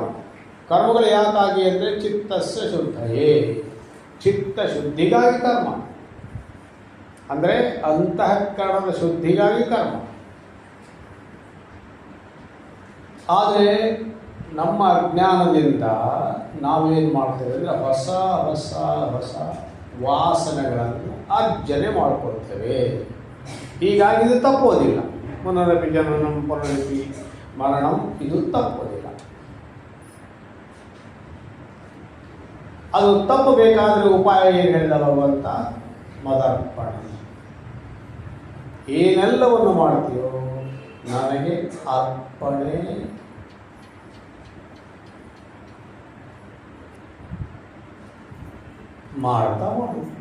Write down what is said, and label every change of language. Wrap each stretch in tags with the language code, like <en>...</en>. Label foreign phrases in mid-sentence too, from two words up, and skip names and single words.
<kn>ಕರ್ಮಗಳು ಯಾಕಾಗಿ ಅಂದರೆ</kn> <sa>ಚಿತ್ತಸ್ಯ ಶುದ್ಧಯೇ,</sa> <kn>ಚಿತ್ತ ಶುದ್ಧಿಗಾಗಿ ಕರ್ಮ, ಅಂದರೆ ಅಂತಃಕರಣದ ಶುದ್ಧಿಗಾಗಿ ಕರ್ಮ. ಆದರೆ ನಮ್ಮ ಅಜ್ಞಾನದಿಂದ ನಾವೇನು ಮಾಡ್ತೇವೆ ಅಂದರೆ ಹೊಸ ಹೊಸ ಹೊಸ ವಾಸನೆಗಳನ್ನು ಅರ್ಜನೆ ಮಾಡಿಕೊಳ್ತೇವೆ. ಹೀಗಾಗಿ ಇದು ತಪ್ಪೋದಿಲ್ಲ.</kn> <sa>ಪುನರಪಿ ಜನನಂ ಪುನರಪಿ ಮರಣಂ,</sa> <kn>ಇದು ತಪ್ಪೋದಿಲ್ಲ. ಅದು ತಪ್ಪಬೇಕಾದ್ರೆ ಉಪಾಯ ಏನು ಹೇಳಿದ ಭಗವಂತ? ಮದರ್ಪಣ. ಏನೆಲ್ಲವನ್ನು ಮಾಡ್ತೀಯೋ ನನಗೆ ಅರ್ಪಣೆ ಮಾಡ್ತಾ ಮಾಡು.</kn>